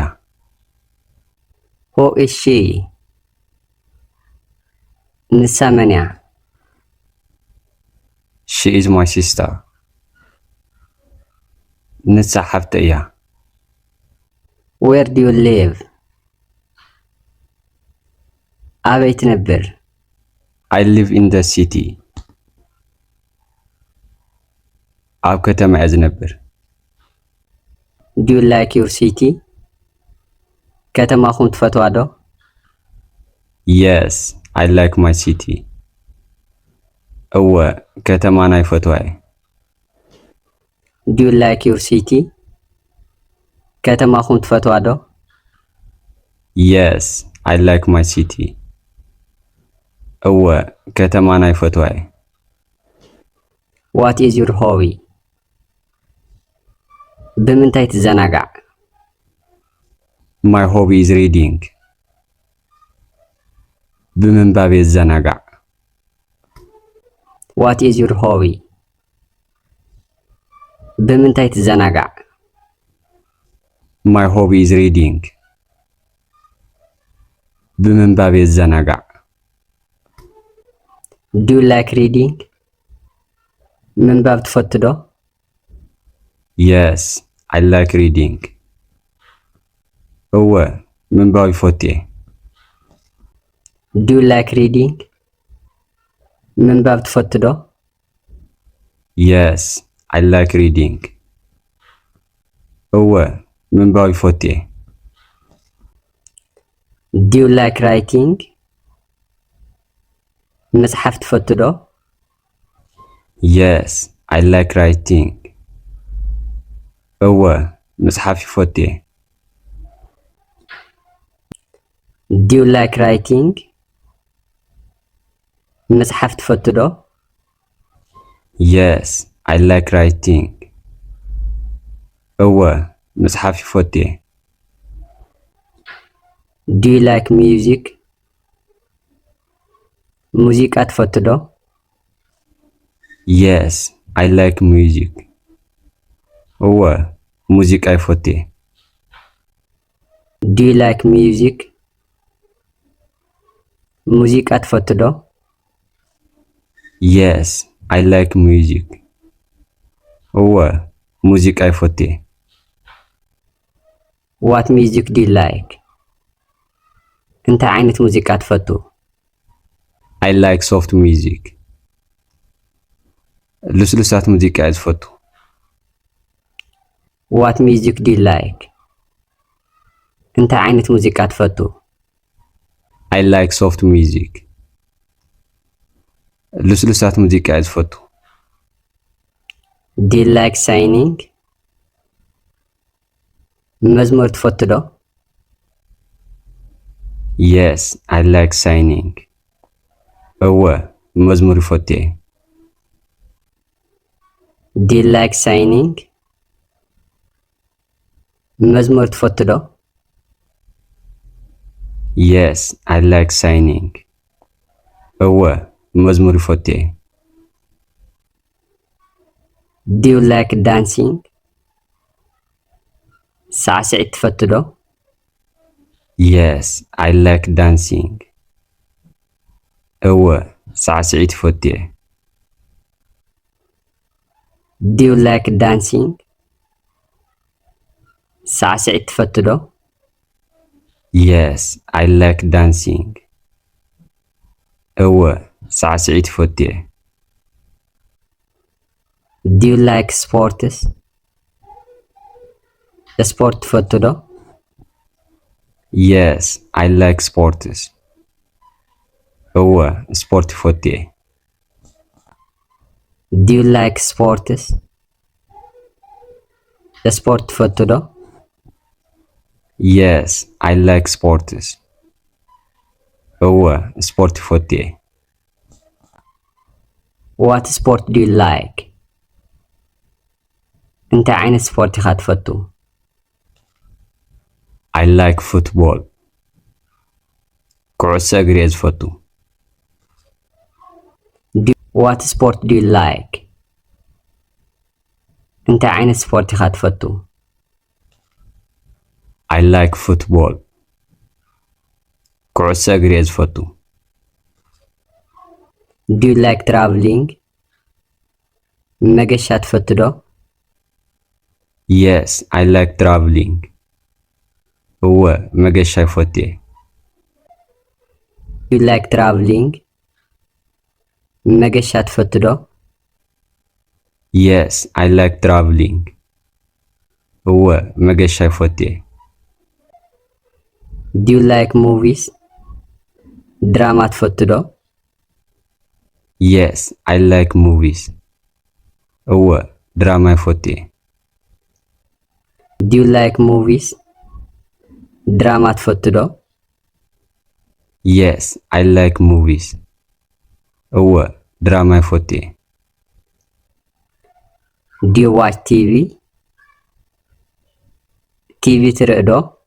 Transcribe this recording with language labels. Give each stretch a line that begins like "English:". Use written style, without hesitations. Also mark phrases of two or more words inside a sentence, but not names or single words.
English: Who is she?
Tigrinya: ንሳ መን እያ?
English: She is my sister
Tigrinya: ንሳ ሓፍተ እያ
English: Where do you live?
Tigrinya: ኣበይ ትነብር?
English: I live in the city
Tigrinya: ኣብ ከተማ እየ ዝነብር
English: Do you like your city?
Tigrinya: ከተማኹም ትፈትዋ ዶ?
English: Yes, I like my city
Tigrinya: እወ ከተማ ናይ ፈትዋ እየ
English: Do you like your city?
Tigrinya: ከተማኹም ትፈትዋ ዶ?
English: Yes, I like my city
Tigrinya: እወ ከተማ ናይ ፈትዋ እየ
English: What is your hobby?
Tigrinya: ብምንታይ ትዘናጋዕ?
English: My hobby is reading
Tigrinya: ብምንባብ እየ ዝዘናጋዕ
English: What is your hobby?
Tigrinya: ብምንታይ ትዘናጋዕ?
English: My hobby is reading
Tigrinya: ብምንባብ እየ ዝዘናጋዕ
English: Do you like reading?
Tigrinya: ምንባብ ትፈቱ ዶ?
English: Yes, I like reading
Tigrinya: እወ ምንባብ ይፈቱ እየ
English: Do you like reading?
Tigrinya: ምንባብ ትፈቱ ዶ?
English: Yes, I like reading
Tigrinya: እወ ምንባብ ይፈቱ እየ
English: Do you like writing?
Tigrinya: መጽሓፍ ትፈቱ ዶ?
English: Yes, I like writing
Tigrinya: እወ መጽሓፍ ይፈቱ እየ
English: Do you like writing?
Tigrinya: መጽሓፍ ትፈቱ ዶ?
English: Yes, I like writing
Tigrinya: እወ መጽሓፍ ይፈቱ እየ
English: Do you like music?
Tigrinya: ሙዚቃ ትፈቱ ዶ?
English: Yes, I like music
Tigrinya: እወ ሙዚቃ ይፈቱ እየ
English: Do you like music?
Tigrinya: ሙዚቃ ትፈቱ ዶ?
English: Yes, I like music
Tigrinya: እወ ሙዚቃ ይፈቱ እየ
English: What music do you like?
Tigrinya: እንታይ ዓይነት ሙዚቃ ትፈቱ?
English: I like soft music
Tigrinya: ልስሉሳት ሙዚቃ እየ ዝፈቱ
English: What music do you like?
Tigrinya: እንታይ ዓይነት ሙዚቃ ትፈቱ?
English: I like soft music
Tigrinya: ልስሉሳት ሙዚቃ እየ ዝፈቱ
English: Do you like singing?
Tigrinya: መዝሙር ትፈቱ ዶ?
English: Yes, I like singing
Tigrinya: እወ መዝሙር ይፈቱ እየ
English: Do you like singing?
Tigrinya: መዝሙር ትፈቱ ዶ?
English: Yes, I like singing
Tigrinya: እወ መዝሙር ይፈቱ እየ
English: Do you like dancing?
Tigrinya: ሳዕስዒት ትፈቱ ዶ?
English: Yes, I like dancing
Tigrinya: እወ ሳዕስዒት ይፈቱ እየ
English: Do you like dancing?
Tigrinya: ሳዕስዒት ትፈቱ ዶ?
English: Yes, I like dancing
Tigrinya: እወ ሳዕስዒት ይፈቱ እየ
English: Do you like sports?
Tigrinya: ስፖርት ትፈቱ ዶ?
English: Yes, I like sports
Tigrinya: እወ ስፖርት ይፈቱ እየ
English: Do you like sports?
Tigrinya: ስፖርት ትፈቱ ዶ?
English: Yes, I like sports
Tigrinya: እወ ስፖርት ይፈቱ እየ
English: What sport do you like?
Tigrinya: እንታይ ዓይነት ስፖርት ኢኻ ትፈቱ?
English: I like football
Tigrinya: ኩዕሶ እግሪ እየ ዝፈቱ
English: What sport do you like?
Tigrinya: እንታይ ዓይነት ስፖርት ኢኻ ትፈቱ?
English: I like football.
Tigrinya: ኩዕሶ እግሪ እየ ዝፈቱ።
English: Do you like traveling?
Tigrinya: መገሻ ትፈቱ ዶ?
English: Yes, I like traveling.
Tigrinya: እወ መገሻ ይፈቱ እየ።
English: Do you like traveling?
Tigrinya: መገሻ ትፈቱ ዶ?
English: Yes, I like traveling.
Tigrinya: እወ መገሻ ይፈቱ እየ።
English: Do you like movies?
Tigrinya: ድራማ ትፈቱ ዶ?
English: Yes, I like movies.
Tigrinya: እወ ድራማ ይፈቱ እየ።
English: Do you like movies?
Tigrinya: ድራማ ትፈቱ ዶ?
English: Yes, I like movies.
Tigrinya: እወ ድራማ ይፈቱ እየ።
English: Do you watch TV?
Tigrinya: TV ትርኢ ዶ?